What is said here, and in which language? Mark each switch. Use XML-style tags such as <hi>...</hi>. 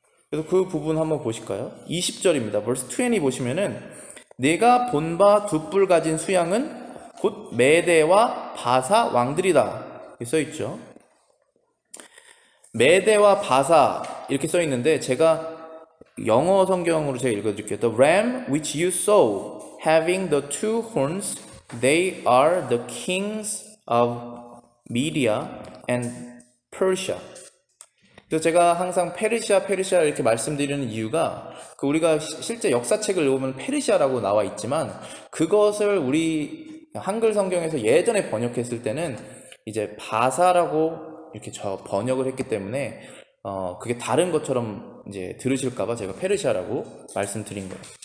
<ko>그래서 그 부분 한번 보실까요? 20절입니다.</ko> <en>verse 20</en> <ko>보시면은 내가 본 바 두 뿔 가진 수양은 곧 메대와 바사 왕들이다 써 있죠. 메대와 바사 이렇게 써 있는데, 제가 영어 성경으로 제가 읽어드릴게요.</ko> <en>The ram which you saw having the two horns, they are the kings of Media and Persia.</en> <ko>그래서 제가 항상 페르시아 이렇게 말씀드리는 이유가, 우리가 실제 역사책을 읽으면 페르시아라고 나와 있지만 그것을 우리 한글 성경에서 예전에 번역했을 때는 이제 바사라고 이렇게 번역을 했기 때문에 그게 다른 것처럼 이제 들으실까봐 제가 페르시아라고 말씀드린 거예요.</ko>